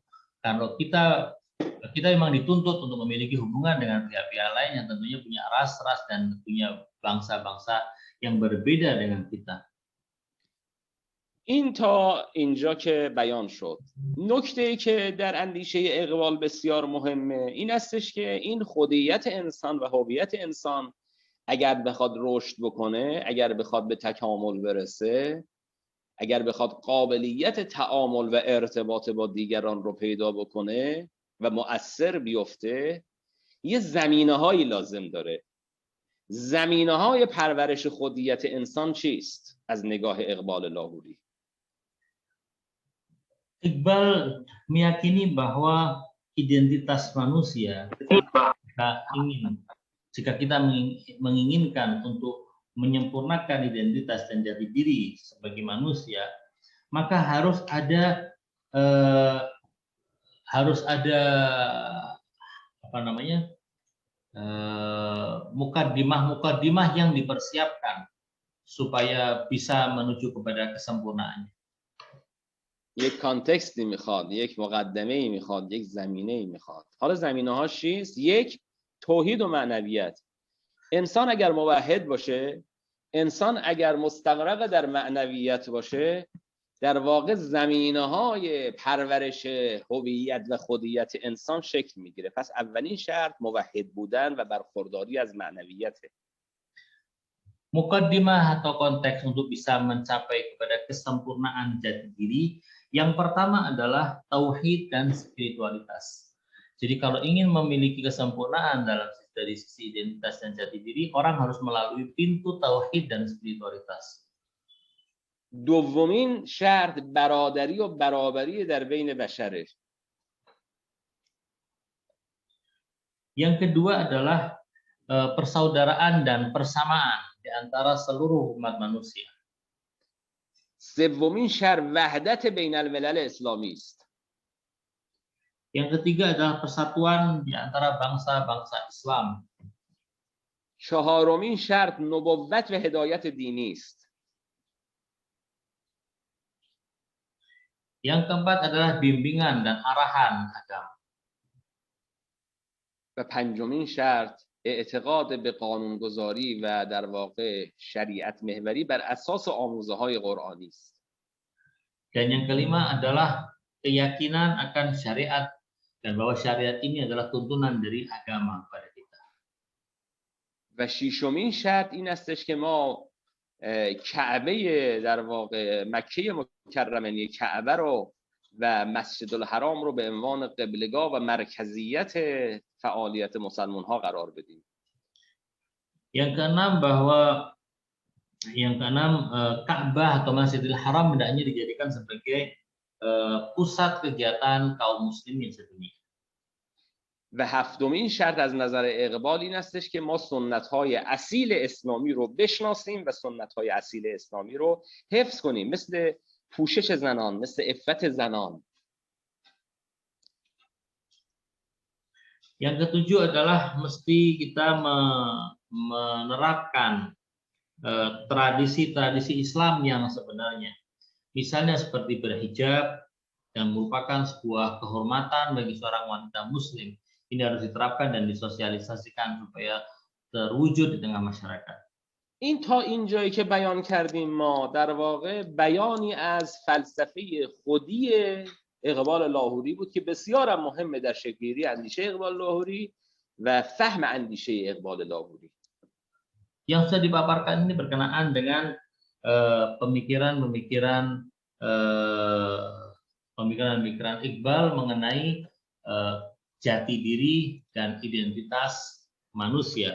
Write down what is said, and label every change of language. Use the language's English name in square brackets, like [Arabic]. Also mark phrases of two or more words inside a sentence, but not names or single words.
[Indonesian] Kalau kita memang dituntut untuk memiliki hubungan dengan pihak-pihak lain yang tentunya punya ras-ras dan punya bangsa-bangsa yang berbeda dengan kita. [Persian] این تا اینجا که بیان شد. نکته‌ای که در اندیشه اقبال بسیار مهمه این استش که این خودیت انسان و هویت انسان اگر بخواد رشد بکنه، اگر بخواد به تکامل برسه، اگر بخواد قابلیت تعامل و ارتباط با دیگران رو پیدا بکنه و مؤثر بیفته، یه زمینه‌هایی لازم داره. زمینه‌های پرورش خودیت انسان چیست از نگاه اقبال لاهوری؟ [Indonesian] Iqbal meyakini bahwa identitas manusia, jika kita menginginkan untuk menyempurnakan identitas dan jati diri sebagai manusia, maka harus ada mukaddimah yang dipersiapkan supaya bisa menuju kepada kesempurnaan. [Persian] یک کانتکستی میخواد، یک مقدمه‌ای میخواد، یک زمینه‌ای میخواد. حالا زمینه‌هاش چیست؟ یک، توحید و معنویت. انسان اگر موحد باشه، انسان اگر مستغرق در معنویت باشه، در واقع زمینه‌های پرورش هویت و خودیت انسان شکل میگیره. پس اولین شرط موحد بودن و برخورداری از معنویته. [Indonesian] Mukaddimah atau konteks untuk bisa mencapai kepada kesempurnaan jati diri, yang pertama adalah tauhid dan spiritualitas. Jadi kalau ingin memiliki kesempurnaan dari sisi identitas dan jati diri, orang harus melalui pintu tauhid dan spiritualitas. [Persian] دومین شرط برادری و برابری در بین بشره. [Indonesian] Yang kedua adalah persaudaraan dan persamaan di antara seluruh umat manusia. [Persian] سومین شرط وحدت بین الملل اسلامی است. [Indonesian] Yang ketiga adalah persatuan di antara bangsa-bangsa Islam. [Persian] چهارمین شرط نبوت و هدایت دینی است. [Indonesian] Yang keempat adalah bimbingan dan arahan agama. [Persian] و پنجمین شرط اعتقاد به قانونگذاری و در واقع شریعت محوری بر اساس آموزه‌های قرآنی است. [Indonesian] Dan yang kelima adalah keyakinan akan syariat dan bahwa syariat ini adalah tuntunan dari agama kepada kita. [Persian] و ششمین شرط این استش که ما کعبه در واقع مکه مکرمه کعبه رو و مسجد الحرام رو به عنوان قبلگاه و مرکزیت فعالیت مسلمان ها قرار بدیم. [Indonesian] Yang keenam Ka'bah atau Masjidil Haram hendaknya dijadikan sebagai pusat kegiatan kaum muslimin sedunia. [Persian] و هفتمین شرط از نظر اقبال این استش که ما سنت‌های اصیل اسلامی رو بشناسیم و سنت‌های اصیل اسلامی رو حفظ کنیم، مثل پوشش زنان، مثل عفت زنان. [Indonesian] Yang ketujuh adalah mesti kita menerapkan tradisi-tradisi Islam yang sebenarnya. Misalnya seperti berhijab yang merupakan sebuah kehormatan bagi seorang wanita muslim. Ini harus diterapkan dan disosialisasikan supaya terwujud di tengah masyarakat. [Persian] این تا اینجایی که بیان کردیم ما در واقع بیانی از فلسفه خودی اقبال لاهوری بود که بسیار مهمه در شکل‌گیری اندیشه اقبال لاهوری و فهم اندیشه اقبال لاهوری. [Indonesian] Yang sudah dipaparkan ini berkenaan dengan pemikiran-pemikiran Iqbal mengenai jati diri dan identitas manusia.